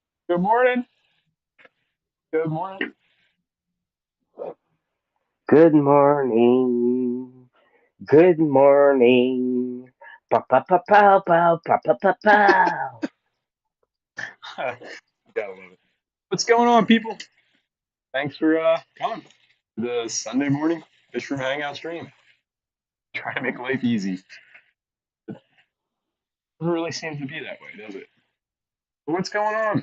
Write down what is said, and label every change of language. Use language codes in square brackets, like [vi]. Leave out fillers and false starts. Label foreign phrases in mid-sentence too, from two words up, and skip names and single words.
[en] Good morning. Good morning. Good morning. Good morning. Pa pa pa pow pow pa pa pa pow. Gotta love it. What's going on, people? Thanks for coming to the Sunday morning Fishroom Hangout stream. Trying to make life easy. Doesn't really seem to be that way, does it? But what's going on?